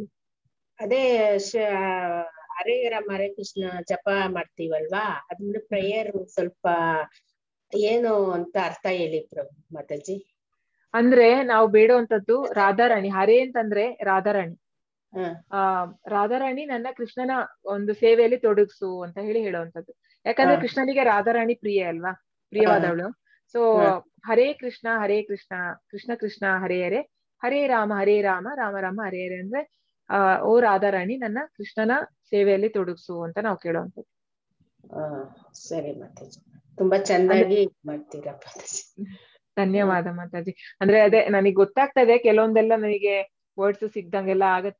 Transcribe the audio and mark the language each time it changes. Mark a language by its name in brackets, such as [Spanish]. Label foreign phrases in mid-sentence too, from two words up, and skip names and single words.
[Kannada] ಅದೇ [Sanskrit] ಹರೇ ರಾಮ ಹರೇ ಕೃಷ್ಣ [Kannada] ಜಪ ಮಾಡ್ತೀವಲ್ವಾ, ಅದ್ರ ಪ್ರೇಯರ್ ಸ್ವಲ್ಪ ಏನು ಅಂತ ಅರ್ಥ ಹೇಳಿ ಮಾತಾಜಿ. ಅಂದ್ರೆ ನಾವು ಬೇಡುವಂತದ್ದು ರಾಧಾರಾಣಿ. ಹರೇ ಅಂತಂದ್ರೆ ರಾಧಾರಾಣಿ. ರಾಧಾರಾಣಿ ನನ್ನ ಕೃಷ್ಣನ ಒಂದು ಸೇವೆಯಲ್ಲಿ ತೊಡಗಿಸು ಅಂತ ಹೇಳುವಂತದ್ದು. ಯಾಕಂದ್ರೆ ಕೃಷ್ಣನಿಗೆ ರಾಧಾರಾಣಿ ಪ್ರಿಯ ಅಲ್ವಾ, ಪ್ರಿಯವಾದವಳು. ಸೊ [Sanskrit] ಹರೇ ಕೃಷ್ಣ ಕೃಷ್ಣ ಕೃಷ್ಣ ಹರೇ ಹರೇ, [Kannada] ಹರೇ ರಾಮ ರಾಮ ರಾಮ ಹರೇ ಹರೇ ಅಂದ್ರೆ ಓ ರಾಧಾರಾಣಿ ನನ್ನ ಕೃಷ್ಣನ ಸೇವೆಯಲ್ಲಿ ತೊಡಗಿಸು ಅಂತ ನಾವು ಕೇಳುವಂಥದ್ದು. ಸರಿ ಮಾತಾಜಿ, ತುಂಬಾ ಚೆನ್ನಾಗಿ ಮಾಡ್ತೀರಾ ಮಾತಾಜಿ. ಧನ್ಯವಾದ ಮಾತಾಜಿ. ಅಂದ್ರೆ ಅದೇ ನನಗೆ ಗೊತ್ತಾಗ್ತಾ ಇದೆ, ಕೆಲವೊಂದೆಲ್ಲ ನನಗೆ ವರ್ಡ್ಸ್ ಸಿಗ್ದಂಗೆಲ್ಲ ಆಗತ್ತೆ.